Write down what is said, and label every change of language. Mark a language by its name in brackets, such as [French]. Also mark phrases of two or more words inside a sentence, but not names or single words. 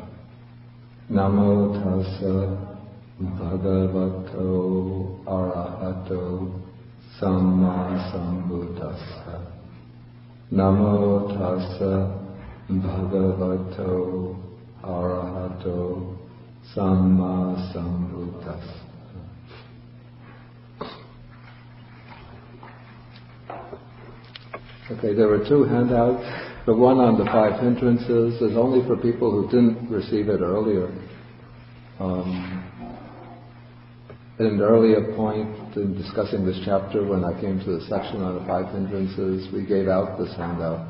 [Pali] Namo tassa bhagavato arahato samma sambuddhassa. Namo tassa bhagavato arahato samma sambuddhassa. [English] Okay, there were two handouts. The one on the 5 hindrances is only for people who didn't receive it earlier. At an earlier point in discussing this chapter, when I came to the section on the 5 hindrances, we gave out this handout.